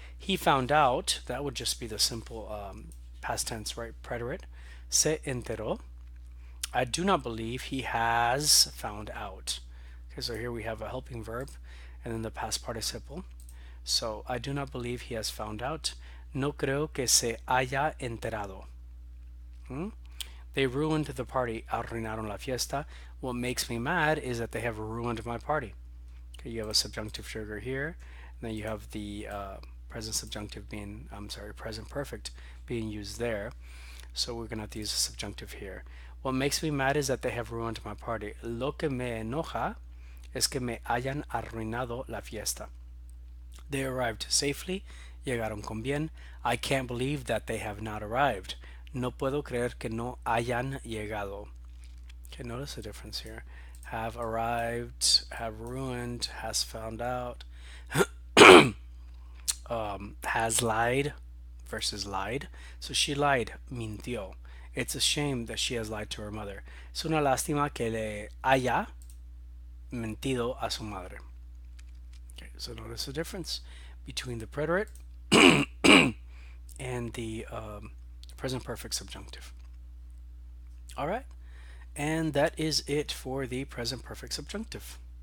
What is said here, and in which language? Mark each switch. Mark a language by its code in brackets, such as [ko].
[en] He found out, that would just be the simple past tense, right? Preterite. Se enteró. I do not believe he has found out. Okay, so here we have a helping verb and then the past participle. So I do not believe he has found out. [es] No creo que se haya enterado. [en] They ruined the party. [es] Arruinaron la fiesta. [en] What makes me mad is that they have ruined my party. Okay, you have a subjunctive trigger here, and then you have the present subjunctive being, present perfect being used there. So we're going to have to use a subjunctive here. What makes me mad is that they have ruined my party. [es] Lo que me enoja es que me hayan arruinado la fiesta. [en] They arrived safely. [es] Llegaron con bien. [en] I can't believe that they have not arrived. [es] No puedo creer que no hayan llegado. [en] Okay, notice the difference here. Have arrived, have ruined, has found out, has lied versus lied. So she lied, mintió. It's a shame that she has lied to her mother. [es] Es una lástima que le haya mentido a su madre. [en] Okay, so notice the difference between the preterite and the present perfect subjunctive. All right, and that is it for the present perfect subjunctive.